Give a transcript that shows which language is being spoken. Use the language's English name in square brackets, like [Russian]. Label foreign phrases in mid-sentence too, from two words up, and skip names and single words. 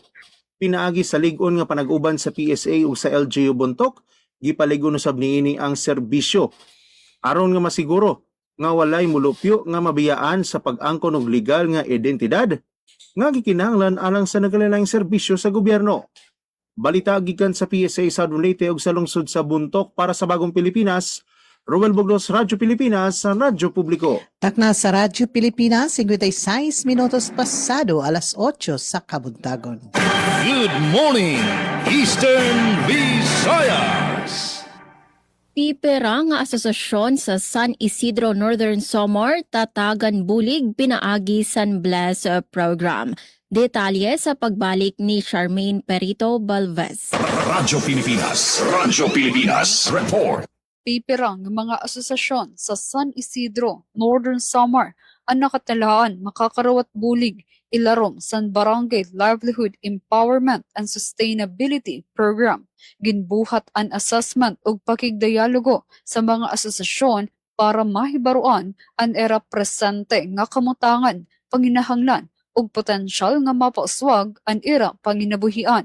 [Cebuano] Pinaagi sa lig-on nga panag-uban sa PSA ug sa LGU Buntok, gipaligon usab niini ang serbisyo aron nga masiguro nga walay mulupyo nga mabiyaan sa pag-angkon og legal nga identidad nga gikinahanglan alang sa nagalalayng serbisyo sa gobyerno. Balita gikan sa PSA Southern Leyte ug sa lungsod sa Buntok para sa Bagong Pilipinas, Roel Bugnos, Radyo Pilipinas, sa Radyo Publiko. Takna sa Radyo Pilipinas, 56 minutos pasado alas 8 sa Kabuntagon. [English] Good morning, Eastern Visayas. [Waray] Pipera nga asosasyon sa San Isidro Northern Samar tatagan bulig pinaagi San Blas program. Detalye sa pagbalik ni Charmaine Perito Balvez. Radyo Pilipinas. Radyo Pilipinas. Report. Pipirang mga asosasyon sa San Isidro Northern Samar ang nakatalaan makakarawat bulig ilarom San Barangay Livelihood Empowerment and Sustainability Program. Ginbuhat an assessment ug pakigdialogo sa mga asosasyon para mahibaruan ang era presente nga kamutangan, panginahanglan ug potensyal nga mapaswag ang era panginabuhian.